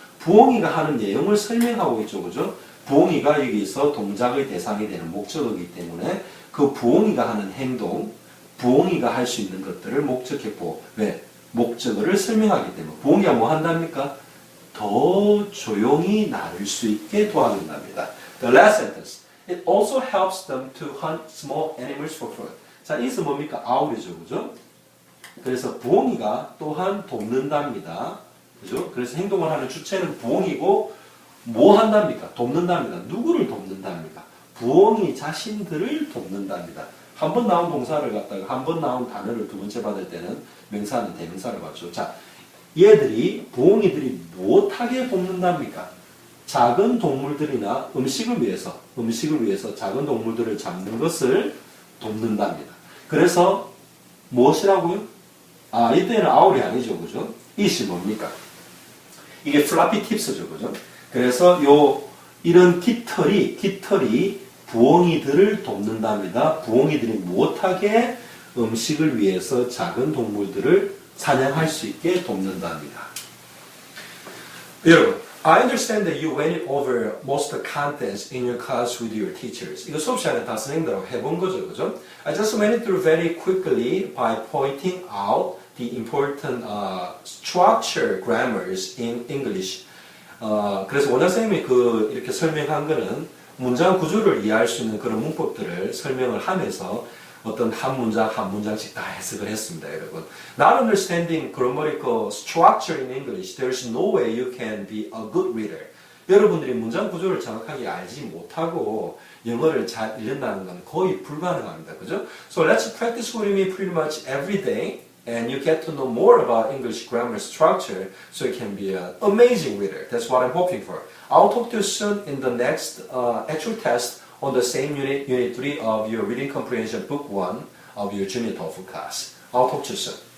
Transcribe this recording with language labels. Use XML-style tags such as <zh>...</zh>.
<ko>부엉이가 하는 내용을 설명하고 있죠, 그죠? 부엉이가 여기서 동작의 대상이 되는 목적어이기 때문에 그 부엉이가 하는 행동, 부엉이가 할 수 있는 것들을 목적해보, 왜? 목적어를 설명하기 때문에. 부엉이가 뭐 한답니까? 더 조용히 나를 수 있게 도와준답니다.</ko> <en>The last sentence. It also helps them to hunt small animals for food.</en> <ko>자, 이것은 뭡니까? out이죠, 그죠? 그래서 부엉이가 또한 돕는답니다. 그죠? 그래서 행동을 하는 주체는 부엉이고, 뭐 한답니까? 돕는답니다. 누구를 돕는답니까? 부엉이 자신들을 돕는답니다. 한 번 나온 동사를 갖다가 한 번 나온 단어를 두 번째 받을 때는 명사는 대명사를 받죠. 자, 부엉이들이 무엇하게 돕는답니까? 작은 동물들이나 음식을 위해서 작은 동물들을 잡는 것을 돕는답니다. 그래서 무엇이라고요? 이때는 아울이 아니죠, 그죠? 이것이 뭡니까? 이게 플라피 팁스죠, 그죠? 그래서 이런 깃털이 부엉이들을 돕는답니다. 부엉이들이 무엇하게 음식을 위해서 작은 동물들을 사냥할 수 있게 돕는답니다. 여러분,</ko> <en>I understand that you went over most of the contents in your class with your teachers.</en> <ko>이거 수업 시간에 다 선생님들하고 해본 거죠, 그죠?</ko> <en>I just went it through very quickly by pointing out the important structure grammars in English.</en> <ko>그래서 원장 선생님이 이렇게 설명한 거는 문장 구조를 이해할 수 있는 그런 문법들을 설명을 하면서 어떤 한 문장씩 다 해석을 했습니다, 여러분.</ko> <en>Not understanding grammatical structure in English, there's no way you can be a good reader.</en> <ko>여러분들이 문장 구조를 정확하게 알지 못하고 영어를 잘 읽는다는 건 거의 불가능합니다, 그죠?</ko> <en>So let's practice with me pretty much every day, and you get to know more about English grammar structure, so you can be an amazing reader. That's what I'm hoping for. I'll talk to you soon in the next actual test on the same unit 3 of your reading comprehension book 1 of your junior TOEFL class. I'll talk to you soon.</en>